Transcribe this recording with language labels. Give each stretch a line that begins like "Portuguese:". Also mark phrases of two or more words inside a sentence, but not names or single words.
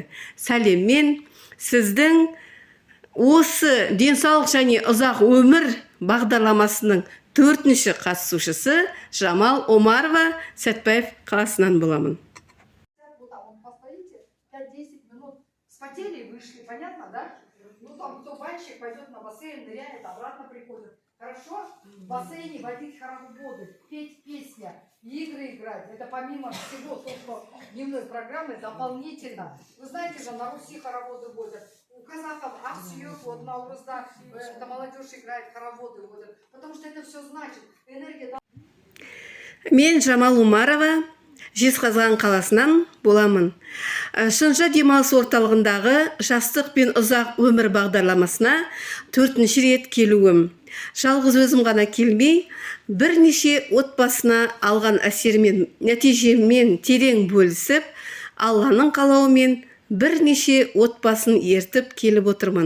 Kazakh: Сәлеммен, сіздің осы денсаулық және ұзақ өмір бағдарламасының 4-ші қатысушысы Жамал Омарова, Сәтбаев қаласынан боламын.
Russian: Спотели и вышли, понятно, да? Ну там кто банщик пойдет на бассейн, ныряет, обратно приходит. Хорошо в бассейне водить хороводы, петь песня, игры играть. Это помимо всего то, что дневной программы дополнительно. Вы знаете же, на Руси хороводы водят. У казахов Аксүйек, вот Наурызда, это молодежь играет, хороводы водят. Потому что это все значит. Энергия...
Kazakh: Мен Жамал Омарова, Жезқазған қаласынан боламын. Шынжа демалыс орталығындағы жастық пен ұзақ өмір бағдарламасына 4-ші рет келуім. Жалғыз өзім ғана келмей, бірнеше отбасына алған әсермен, нәтижемен терең бөлісіп, Алланың қалауымен бірнеше отбасын ертіп келіп отырмын.